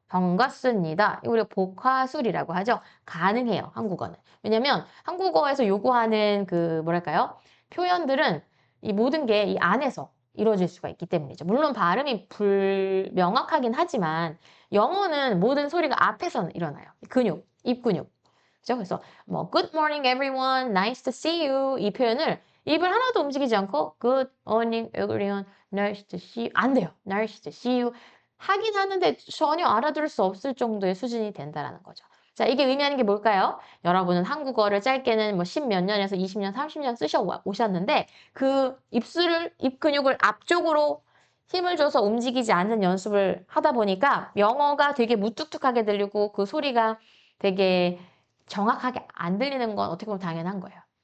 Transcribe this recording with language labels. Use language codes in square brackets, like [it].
[ko] 반갑습니다. 이거 우리가 복화술이라고 하죠. 가능해요, 한국어는. 왜냐면 한국어에서 요구하는 그 뭐랄까요? 표현들은 이 모든 게 이 안에서 이루어질 수가 있기 때문이죠. 물론 발음이 불명확하긴 하지만 영어는 모든 소리가 앞에서 일어나요. 근육, 입 근육. 그죠? [en] 그래서 뭐 Good morning everyone, nice to see you 이 표현을 입을 하나도 움직이지 않고 Good morning everyone, nice to see you 안 돼요. [ko] nice to see you 하긴 하는데 전혀 알아들을 수 없을 정도의 수준이 된다라는 거죠. 자, 이게 의미하는 게 뭘까요? 여러분은 한국어를 짧게는 뭐 10 몇 년에서 20년, 30년 쓰셔 오셨는데 그 입 근육을 앞쪽으로 힘을 줘서 움직이지 않는 연습을 하다 보니까 영어가 되게 무뚝뚝하게 들리고 그 소리가 되게 정확하게 안 들리는 건 어떻게 보면 당연한 거예요.